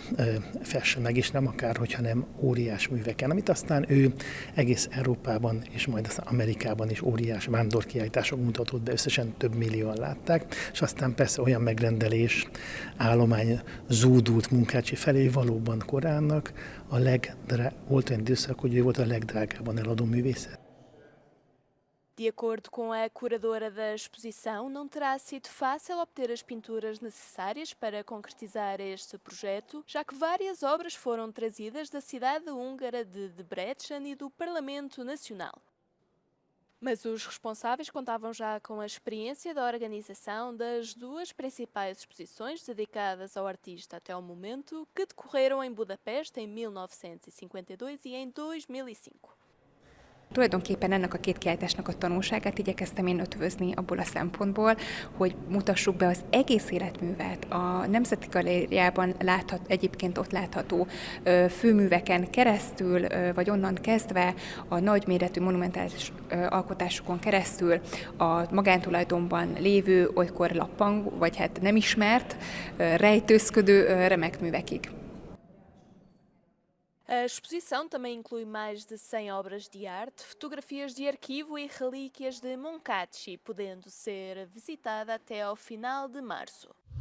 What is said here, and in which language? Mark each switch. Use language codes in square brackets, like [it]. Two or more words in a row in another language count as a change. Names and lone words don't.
[hu] fesse meg, és nem akár, hogyha nem óriás műveken, amit aztán ő egész Európában és majd az Amerikában is óriás vándorkiállítások mutatott be, összesen több millióan látták, és aztán persze olyan megrendelés, állomány zúdult Munkácsi felé, valóban Koránnak volt olyan időszak, hogy ő volt a legdrágábban eladó művészet. [pt] De acordo com a curadora da exposição, não terá sido fácil obter as pinturas necessárias para concretizar este projeto, já que várias obras foram trazidas da cidade húngara de Debrecen e do Parlamento Nacional. Mas os responsáveis contavam já com a experiência da organização das duas principais exposições dedicadas ao artista até o momento, que decorreram em Budapeste em 1952 e em 2005. [hu] Tulajdonképpen ennek a két kiállításnak a tanulságát igyekeztem én ötvözni abból a szempontból, hogy mutassuk be az egész életművet. A Nemzeti Galériában egyébként ott látható főműveken keresztül, vagy onnan kezdve a nagyméretű monumentális alkotásokon keresztül a magántulajdonban lévő, olykor lappangó, vagy hát nem ismert, rejtőzködő remek művekig. [pt] A exposição também inclui mais de 100 obras de arte, fotografias de arquivo e relíquias de Munkácsi, podendo ser visitada até ao final de março.